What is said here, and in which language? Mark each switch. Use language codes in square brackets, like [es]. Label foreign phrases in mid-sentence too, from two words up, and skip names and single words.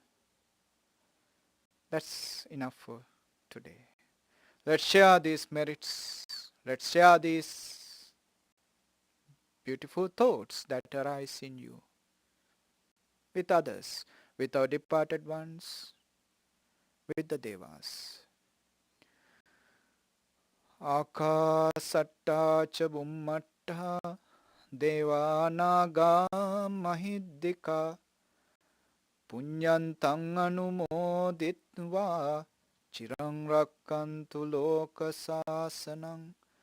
[en] That's enough for today. Let's share these merits. Let's share these beautiful thoughts that arise in you with others, with our departed ones, with the Devas. [pi] Akasatta cha bummatta devanaga mahiddika punyantang anumoditva chirang rakkantu loka sasanang.